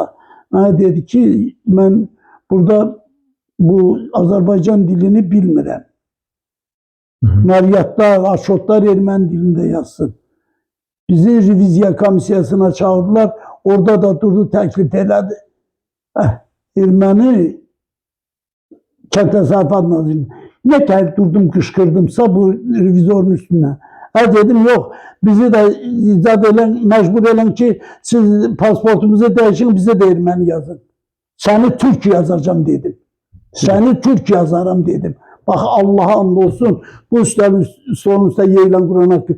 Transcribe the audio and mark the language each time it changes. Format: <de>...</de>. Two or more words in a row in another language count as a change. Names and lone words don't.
<az>Mənə dedi ki, mən burada bu Azərbaycan dilini bilmirəm. Naryatlar, aşotlar erməni dilində yazsın. Bizi reviziya komissiyasına çağırdılar, orada da durdu, təklif elədi. Erməni Kənd Təsərrüfat Nazirliyi.</az> <tr>Ne kadar durdum, kışkırdımsa bu revizorun üstüne. Dedim yok, bizi de icat eden, mecbur eden ki siz pasportumuzu değişin, bize de erməni yazın. Seni Türk yazacağım dedim. Seni Türk yazarım dedim. Bak Allah'a and olsun, bu işlerin sonunda yayılan Kur'an hakkı.</tr>